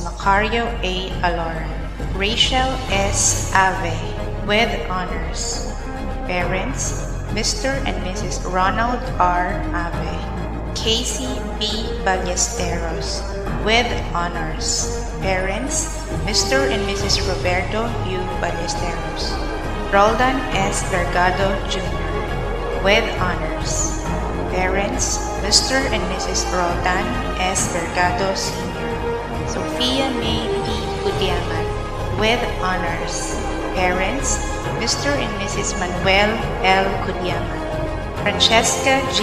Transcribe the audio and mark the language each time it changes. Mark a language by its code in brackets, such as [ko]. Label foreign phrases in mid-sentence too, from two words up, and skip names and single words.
[en] Macario A. Aloran. Rachel S. Ave, with honors. Parents, Mr. and Mrs. Ronald R. Ave. Casey B. Ballesteros, with honors. Parents, Mr. and Mrs. Roberto U. Ballesteros. Roldan S. Vergado Jr., with honors. Parents, Mr. and Mrs. Roldan S. Vergado Sr. Sophia May P. Gutiaman, with honors. Parents, Mr. and Mrs. Manuel L. Gutiaman. Francesca G.